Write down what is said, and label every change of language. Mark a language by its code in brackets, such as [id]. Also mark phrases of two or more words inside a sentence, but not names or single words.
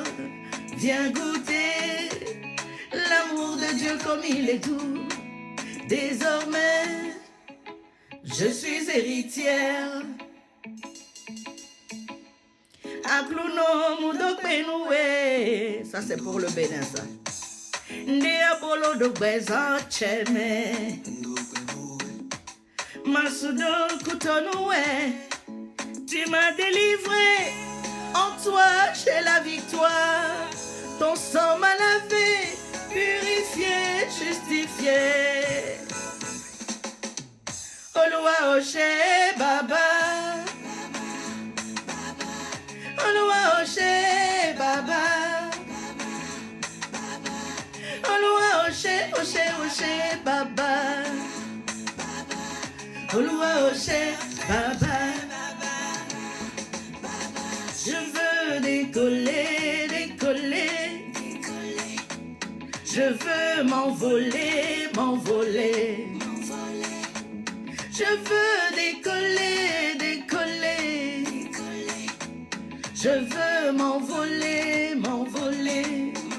[fr] Viens goûter l'amour de Dieu comme il est doux. Désormais, je suis héritière. Appelons mon dokpenoué. Ça c'est pour le Bénin, ça. [fon] Ndiabolo do bezan cheme. Masudo kutonoué. [fr] Tu m'as délivré. En toi, j'ai la victoire. Ton sang m'a lavé, purifié, justifié. [yo] Olúwa ò ṣé bàbá. Olúwa ò ṣé bàbá. Olúwa ò ṣé bàbá. Olúwa ò ṣé bàbá. [fr] Je veux décoller, décoller. Je veux m'envoler, m'envoler. Je veux décoller, Je veux m'envoler, m'envoler.